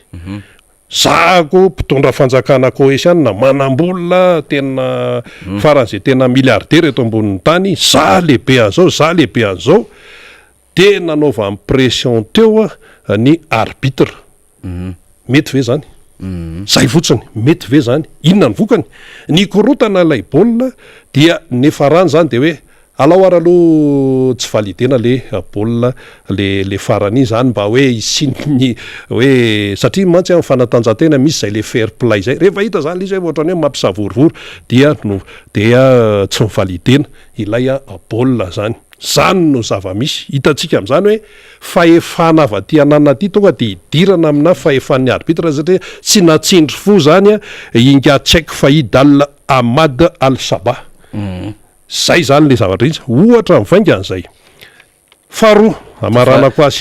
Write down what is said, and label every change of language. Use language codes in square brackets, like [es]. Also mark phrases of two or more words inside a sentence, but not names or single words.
[mg] zako mpitondra fanjakana croatiana manambolona tena faran'izay tena milliardaire eto ambonin'ny tany za lehibe an'izao de nanaova amin'ny pression teo ny arbitre mety ve zany zay fotsiny mety ve zany inona ny vokany ny korotana lay baolina dia nefarany zany de hoe alao ary aloha tsy validena le baolina le farany zany mba hoe isinny hoe satria mantsy amin'ny fanatanjahantena misy zay le [en] fair play [mg] zay rehefa hita zany izy hoe ohatrany hoe mampisavorivory dia tsy mivalidena ilay baolina zany no zava-misy hitantsika amin'izany hoe fahefana avy aty anana aty tonga de idirana amina fahefan'ny arbitre satria tsy natsindry fo zany inga Cheikh Faïd Al Ahmad Al Sabah zay zany le zavatra izy ohatra mivainga an'izay faharoa amaranako azy